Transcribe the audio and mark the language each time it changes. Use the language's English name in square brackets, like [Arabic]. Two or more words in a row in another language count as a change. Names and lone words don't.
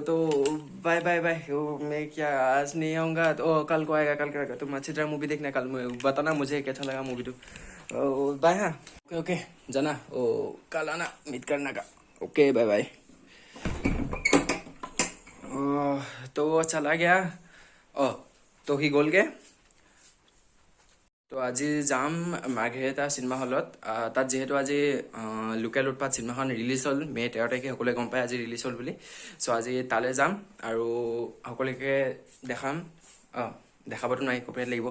[Hindi] तो [English] bye bye bye, [Hindi] वो मैं क्या आज नहीं आऊँगा, तो कल को आएगा, कल करेगा। तुम अच्छी तरह मूवी देखना, कल बताना मुझे कैसा लगा मूवी। तो बाय। हाँ [English] okay okay, [Hindi] जाना ओ, कल आना मीट करना का। [English] okay bye bye. [Hindi] तो वो चला गया। [Assamese] ओ तो সি গ'লগে। তো আজি যাম মাৰ্ঘেৰিটা চিনেমা হলত। তাত যিহেতু আজি লোকেল উৎপাত চিনেমাখন ৰিলিজ হ'ল, মে' 13 তাৰিখে, সকলোৱে গম পায় আজি ৰিলিজ হ'ল বুলি। চ' আজি তালৈ যাম আৰু সকলোকে দেখাম। দেখাবতো নাই, কপিৰাইট লাগিব।